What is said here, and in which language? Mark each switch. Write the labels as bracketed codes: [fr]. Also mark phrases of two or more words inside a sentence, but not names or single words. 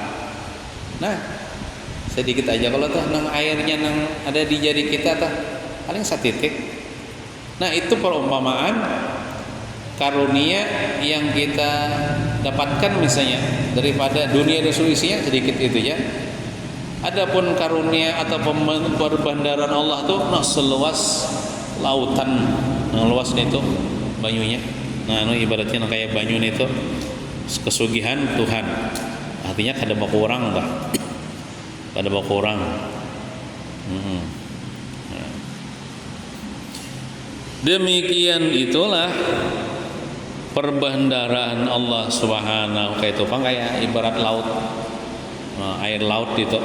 [bjn] Nah, sedikit aja kalau tuh nang airnya nang ada di jari kita tuh paling satitik. [id] Nah, itu perumpamaan karunia yang kita dapatkan misalnya daripada dunia dan seluruh isinya, sedikit itu ya. Adapun karunia atau perbendaharaan Allah tuh seluas lautan, luas itu banyunya. [bjn] Nah, ibaratnya kayak banyu itu kesugihan Tuhan. Artinya kada berkurang bah. Kada berkurang. [id] Demikian itulah perbendaharaan Allah Subhanahu kayak itu kan, kayak ibarat laut, air laut itu.